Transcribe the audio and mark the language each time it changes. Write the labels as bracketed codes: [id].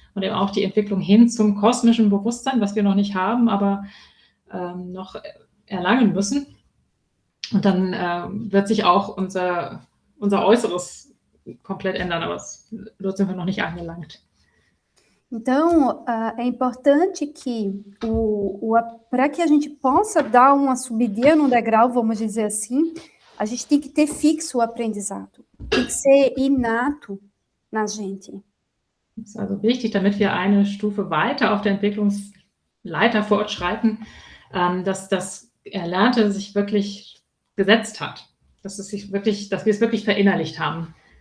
[de] und eben auch die Entwicklung hin zum kosmischen Bewusstsein, was wir noch nicht haben, aber noch erlangen müssen. Und dann wird sich auch unser Äußeres komplett ändern, aber dort sind wir noch nicht angelangt. [pt] Então, é importante que para que a gente possa dar uma subidinha no degrau, vamos dizer assim, a gente tem que ter fixo o aprendizado. Tem que ser inato na gente. [de] Das ist also wichtig, damit wir eine Stufe weiter auf der Entwicklungsleiter fortschreiten, dass das Erlernte sich wirklich gesetzt hat, dass wir es wirklich verinnerlicht haben.